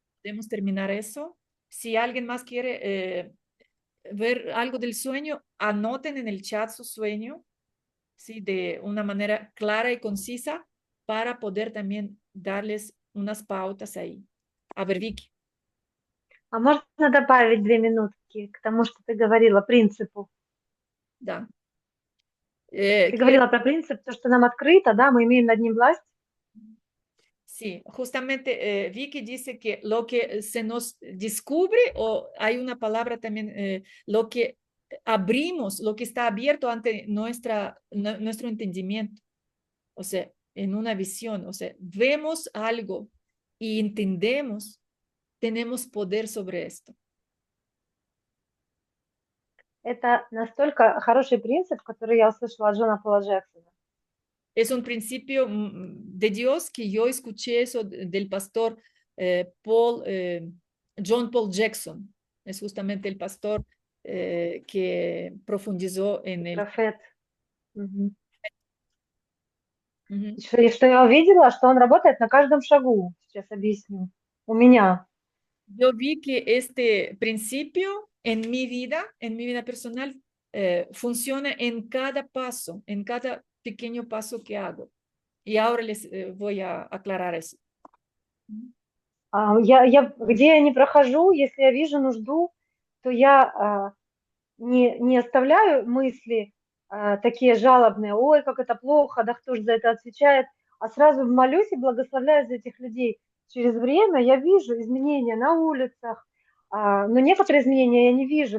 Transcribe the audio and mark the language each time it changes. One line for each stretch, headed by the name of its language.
Spanish: podemos terminar eso. Si alguien más quiere ver algo del sueño, anoten en el chat su sueño, ¿sí? De una manera clara y concisa, para poder también darles unas pautas ahí. A ver, Vicky.
Russian: А можно добавить 2 минутки к тому, что ты говорила, принципу? Да. Ты говорила про принцип, то, что нам открыто, да, мы имеем над ним власть.
Spanish: Sí, justamente Vicky dice que lo que se nos descubre, o hay una palabra también, lo que abrimos, lo que está abierto ante nuestro entendimiento, o sea, en una visión, o sea, vemos algo y entendemos, tenemos poder sobre esto.
Russian: Это настолько хороший принцип, который я услышала от Джона Пола Джексона.
Spanish: Es un principio de Dios que yo escuché eso del pastor John Paul Jackson. Es justamente el pastor que profundizó en el...
Russian: Профет. Мгм. Ujú. И что я увидела, что он работает на каждом шагу. Сейчас объясню. У меня.
Spanish: Yo vi que este principio en mi vida personal, funciona en cada paso, en cada pequeño paso que hago. Y ahora les voy a aclarar eso.
Russian: Где я не прохожу, если я вижу нужду, то я не оставляю мысли такие жалобные, ой, как это плохо, да кто же за это отвечает, а сразу молюсь и благословляю за этих людей. Через время я вижу изменения на улицах, но некоторые изменения я не вижу.